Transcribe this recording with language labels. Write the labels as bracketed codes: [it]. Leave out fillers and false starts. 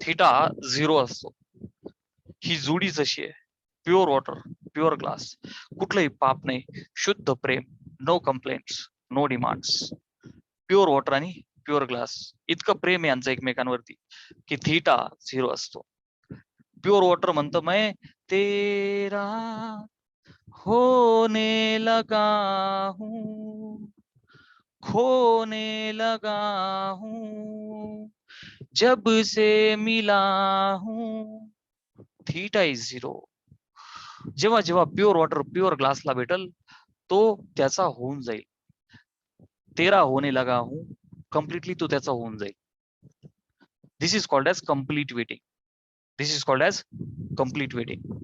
[mr] Theta 0 असतो. ही जोडी जशी आहे, प्युअर वॉटर प्युअर ग्लास, कुठलंही पाप नाही, शुद्ध प्रेम, [en] No complaints, no demands. [mr] Pure water आणि प्युअर ग्लास, इतकं प्रेम आहे यांचं एकमेकांवरती की थीटा 0 असतो. प्युअर वॉटर म्हणतो [hi] मैं तेरा होने लगा हूं, खोने लगा हूं, जब से मिला हूं, थीटा इज 0. [mr] जेव्हा जेव्हा प्युअर वॉटर प्युअर ग्लासला भेटल, तो त्याचा होऊन जाईल. [hi] तेरा होने लगा हूं, [mr] कम्प्लिटली तो त्याचा होऊन जाईल. [en] This is called as complete waiting. This is called as complete waiting.